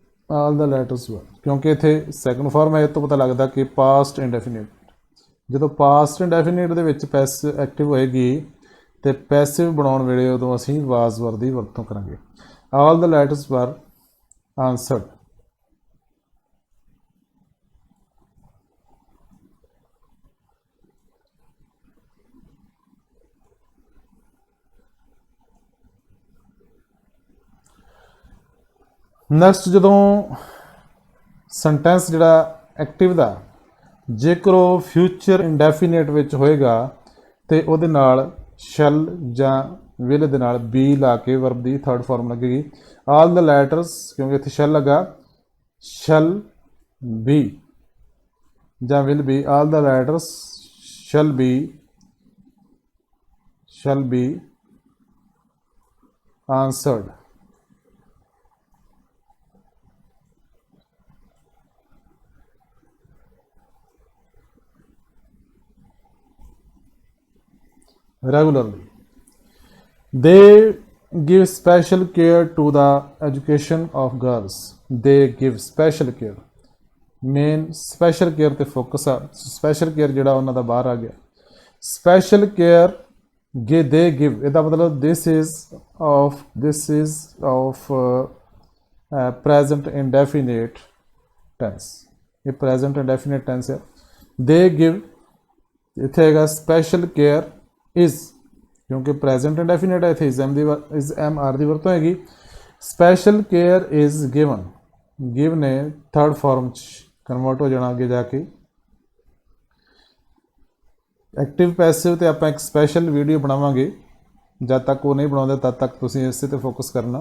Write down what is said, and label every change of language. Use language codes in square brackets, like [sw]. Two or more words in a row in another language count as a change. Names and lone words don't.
[en] all the letters were, [pa] ਕਿਉਂਕਿ ਇੱਥੇ [en] second form [pa] ਹੈ, ਇਸ ਤੋਂ ਪਤਾ ਲੱਗਦਾ ਕਿ [en] past indefinite, [pa] जो [en] past indefinite [pa] ਦੇ ਵਿੱਚ [en] passive active [pa] ਹੋਏਗੀ ਤਾਂ ਪੈਸਿਵ ਬਣਾਉਣ ਵੇਲੇ ਉਦੋਂ ਅਸੀਂ [en] was were [pa] ਦੀ ਵਰਤੋਂ ਕਰਾਂਗੇ। [en] all the letters were answered. [pa] ਨੈਕਸਟ ਜਦੋਂ ਸੈਂਟੈਂਸ ਜਿਹੜਾ ਐਕਟਿਵ ਦਾ ਜੇਕਰ ਉਹ [en] future indefinite [pa] ਵਿੱਚ ਹੋਏਗਾ ਤਾਂ ਉਹਦੇ ਨਾਲ ਸ਼ੈਲ ਜਾਂ ਵਿਲ ਦੇ ਨਾਲ ਬੀ ਲਾ ਕੇ ਵਰਬ ਦੀ [en] third form [pa] लगेगी। [en] all the letters, [pa] ਕਿਉਂਕਿ ਇੱਥੇ [en] शैल लगा, shall be जां will be, all the letters shall be answered. Regularly. They give special care to the education of girls. They give special care. Main special care ਤੇ focus ਆ, special care [pa] ਜਿਹੜਾ ਉਹਨਾਂ ਦਾ ਬਾਹਰ ਆ ਗਿਆ। [en] Special care they give, [pa] ਇਹਦਾ ਮਤਲਬ [en] this is of present indefinite tense। ਇਹ present indefinite tense है। They give, [pa] ਇੱਥੇ ਹੈਗਾ [en] special care इज, [pa] क्योंकि [en] present indefinite [pa] ਹੈ, ਇੱਥੇ [en] is am are [pa] ਕੀ ਵਰਤੋਂ ਹੈਗੀ। [en] special care is given, [pa] गिव ने [en] third form [pa] ਕਨਵਰਟ ਹੋ ਜਾਣਾ ਅੱਗੇ ਜਾ ਕੇ। [en] active passive [pa] ਤਾਂ ਆਪ ਇੱਕ [en] special video [pa] ਬਣਾਵਾਂਗੇ, ਜਦ ਤੱਕ ਉਹ ਨਹੀਂ ਬਣਾਉਂਦੇ ਤਦ ਤੱਕ ਤੁਸੀਂ ਇਸ ਤੇ ਫੋਕਸ ਕਰਨਾ।